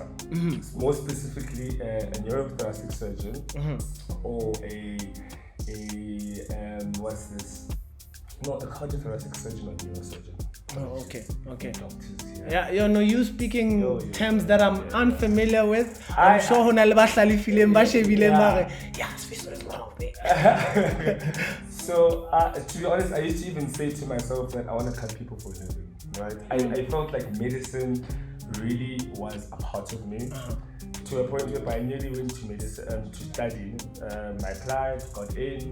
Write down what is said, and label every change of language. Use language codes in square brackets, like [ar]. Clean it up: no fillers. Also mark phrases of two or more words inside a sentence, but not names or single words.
[en] More specifically, a neurothoracic surgeon, or a what's this? No, a cardiothoracic surgeon or neurosurgeon. Oh, okay. Doctors, Yeah, you speaking terms that I'm unfamiliar with. I- I'm sure [st] hona le ba hlalefileng ba shebileng ba re, [en] yeah, Sifiso is one of them. So, to be honest, I used to even say to myself that I want to cut people for a living, right? I felt like medicine really was a part of me, to a point where I nearly went to medicine to study. I applied, got in.